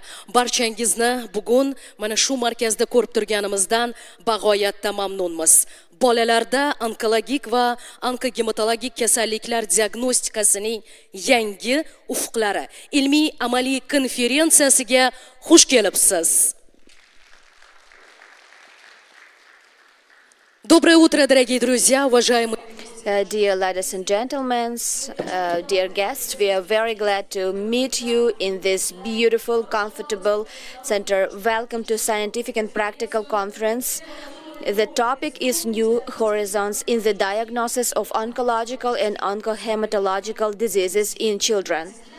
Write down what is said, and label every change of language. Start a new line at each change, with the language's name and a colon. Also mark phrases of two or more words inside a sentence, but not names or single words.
Uzbek: Barchangizni bugun mana shu markazda ko'rib turganimizdan bag'oyatda mamnunmiz. Bolalarda onkologik va onkogematologik kasalliklar diagnostikasining yangi ufqlari ilmiy amaliy konferensiyasiga xush kelibsiz.
Russian: Доброе утро, дорогие друзья, уважаемые.
English: Dear ladies and gentlemen, dear guests, we are very glad to meet you in this beautiful, comfortable center. Welcome to Scientific and Practical Conference. The topic is New Horizons in the Diagnosis of Oncological and Oncohematological Diseases in Children.